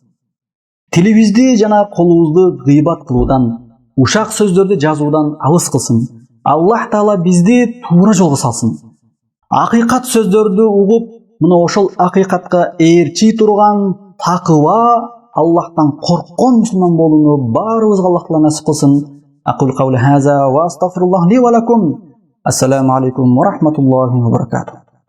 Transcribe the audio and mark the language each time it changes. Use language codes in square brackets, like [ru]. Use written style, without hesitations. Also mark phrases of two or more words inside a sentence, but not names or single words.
[ky] Тилибизди жана колубузду кыйбат кылуудан, ушак сөздөрдү жазуудан алыс кылсын. Аллах Таала бизди туура жолго салсын. Акыйкат сөздөрдү угуп, мына ошол акыйкатка ээрчи турган такыба, Аллахтан корккон мусулман болууну баарыбызга Аллах Таала насип кылсын. [ar] أقول قولي هذا وأستغفر الله لي ولكم. السلام عليكم ورحمة الله وبركاته.